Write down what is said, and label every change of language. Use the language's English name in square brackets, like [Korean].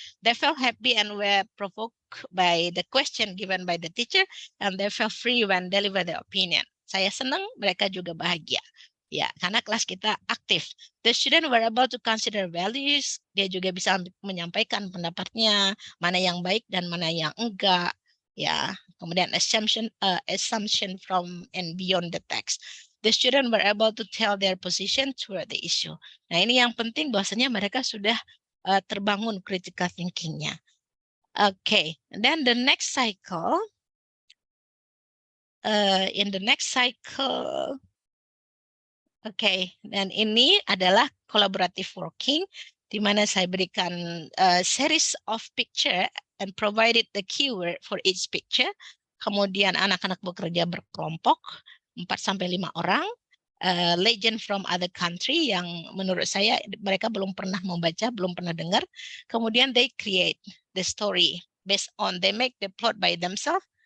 [English] They felt happy and were provoked by the question given by the teacher, and they felt free when deliver their opinion. [Indonesian] Saya senang, mereka juga bahagia. Ya, karena kelas kita aktif. [English] The student were able to consider values. [Indonesian] Dia juga bisa menyampaikan pendapatnya, mana yang baik dan mana yang enggak. Ya, kemudian [English] assumption from and beyond the text. The student were able to tell their position toward the issue. [Indonesian] Nah, ini yang penting bahwasanya mereka sudah terbangun critical thinking-nya. [English] Okay, and then the next cycle, in the next cycle, okay, [Indonesian] dan ini adalah [English] collaborative working, di mana saya berikan series of picture and provided the keyword for each picture. [Indonesian] Kemudian anak-anak bekerja berkelompok, 4-5 orang, legend from other country yang menurut saya mereka belum pernah membaca, belum pernah dengar. [English] Kemudian they create the story based on, they make the plot by themselves.